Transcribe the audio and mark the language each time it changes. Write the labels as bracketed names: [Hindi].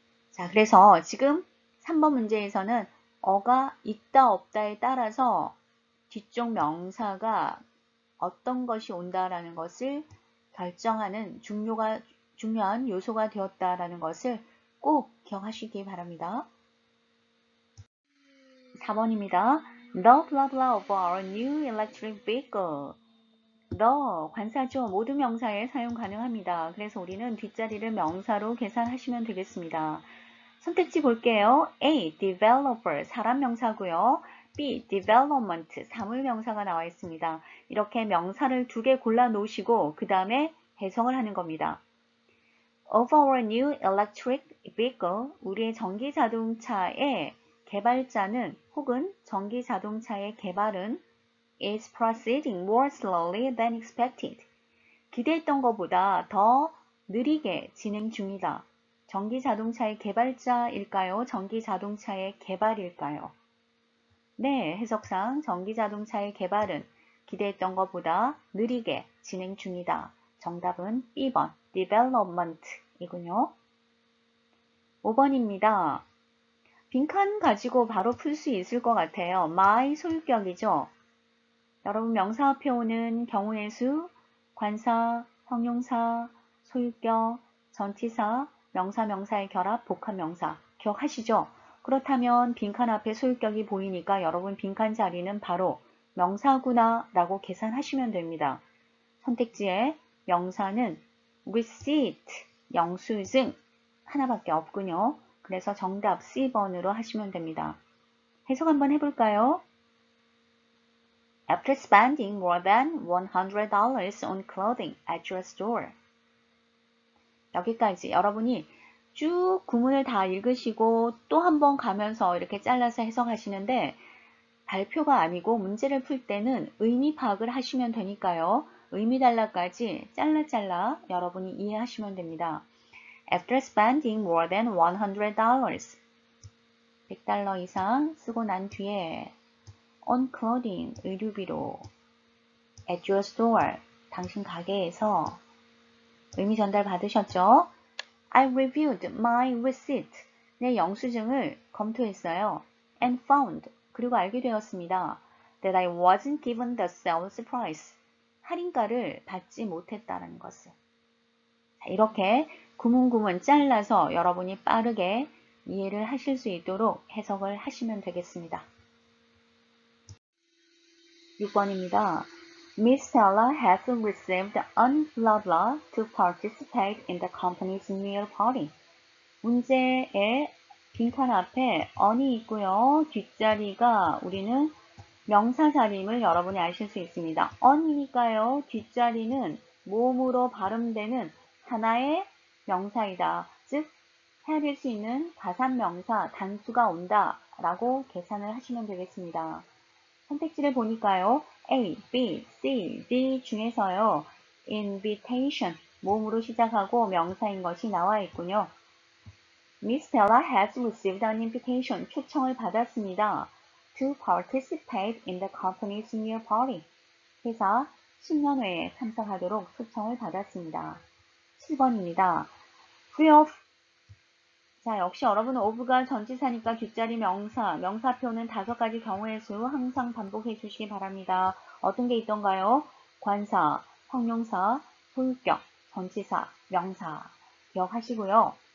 [Korean] 자, 그래서 지금 3번 문제에서는 어가 있다 없다에 따라서 뒤쪽 명사가 어떤 것이 온다라는 것을 결정하는 중요한 요소가 되었다라는 것을 꼭 기억하시기 바랍니다. 4번입니다. [English] The blah blah of our new electric vehicle. [Korean] The 관사죠. 모든 명사에 사용 가능합니다. 그래서 우리는 뒷자리를 명사로 계산하시면 되겠습니다. 선택지 볼게요. A. developer 사람 명사고요. B. development 사물 명사가 나와 있습니다. 이렇게 명사를 2개 골라 놓으시고 그 다음에 해석을 하는 겁니다. [English] Of our new electric vehicle 우리의 전기 자동차의 개발자는 혹은 전기 자동차의 개발은 is proceeding more slowly than expected. [Korean] 기대했던 것보다 더 느리게 진행 중이다. 전기 자동차의 개발자일까요? 전기 자동차의 개발일까요? 네, 해석상 전기 자동차의 개발은 기대했던 것보다 느리게 진행 중이다. 정답은 B번, development 이군요. 5번입니다. 빈칸 가지고 바로 풀 수 있을 것 같아요. my 소유격이죠. 여러분 명사 앞에 오는 경우의 수, 관사, 형용사, 소유격, 전치사, 명사, 명사의 결합, 복합명사 기억하시죠? 그렇다면 빈칸 앞에 소유격이 보이니까 여러분 빈칸 자리는 바로 명사구나 라고 계산하시면 됩니다. 선택지에 명사는 receipt, 영수증 하나밖에 없군요. 그래서 정답 C번으로 하시면 됩니다. 해석 한번 해볼까요? [English] After spending more than $100 on clothing at your store. [Korean] 여기까지 여러분이 쭉 구문을 다 읽으시고 또 한 번 가면서 이렇게 잘라서 해석하시는데 발표가 아니고 문제를 풀 때는 의미 파악을 하시면 되니까요. 의미 단락까지 잘라 여러분이 이해하시면 됩니다. After spending more than $100, $100 이상 쓰고 난 뒤에 on clothing, 의류비로 at your store, 당신 가게에서 의미 전달 받으셨죠? [English] I reviewed my receipt, 내 영수증을 검토했어요. [Korean] And found, 그리고 알게 되었습니다. [English] That I wasn't given the sales price, 할인가를 받지 못했다는 것을. [Korean] 이렇게 구문구문 잘라서 여러분이 빠르게 이해를 하실 수 있도록 해석을 하시면 되겠습니다. 6번입니다. [English] Miss Stella has received an blah blah to participate in the company's New Year party. [Korean] 문제의 빈칸 앞에 on이 있고요. 뒷자리가 우리는 명사 자리임을 여러분이 아실 수 있습니다. on이니까요. 뒷자리는 모음으로 발음되는 하나의 명사이다. 즉 해야 될 수 있는 가산명사 단수가 온다 라고 계산을 하시면 되겠습니다. 선택지를 보니까요. A, B, C, D 중에서요. invitation, 모음으로 시작하고 명사인 것이 나와 있군요. [English] Miss Stella has received an invitation, 초청을 받았습니다. To participate in the company's New Year party. [Korean] 회사 신년회에 참석하도록 초청을 받았습니다. 7번입니다. free of. 자, 역시 여러분은 of가 전치사니까 뒷자리 명사, 명사표는 5가지 경우의 수 항상 반복해 주시기 바랍니다. 어떤 게 있던가요? 관사, 형용사, 소유격, 전치사, 명사. 기억하시고요.